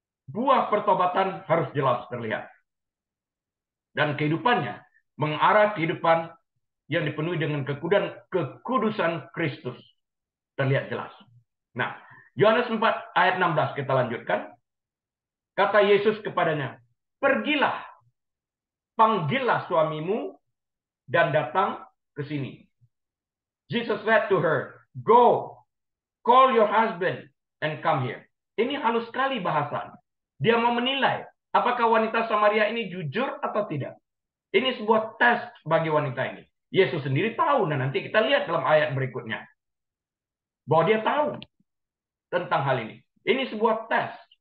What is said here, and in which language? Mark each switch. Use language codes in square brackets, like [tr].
[id] Buah pertobatan harus jelas terlihat. Dan kehidupannya mengarah kehidupan yang dipenuhi dengan kekudusan Kristus. Terlihat jelas. Nah, Yohanes 4 ayat 16 kita lanjutkan. Kata Yesus kepadanya, pergilah, panggillah suamimu dan datang ke sini. [en] Jesus said to her, go, call your husband and come here. [id] Ini halus sekali bahasa. Dia mau menilai apakah wanita Samaria ini jujur atau tidak. Ini sebuah tes bagi wanita ini. Yesus sendiri tahu, dan nanti kita lihat dalam ayat berikutnya bahwa dia tahu tentang hal ini. Ini sebuah tes.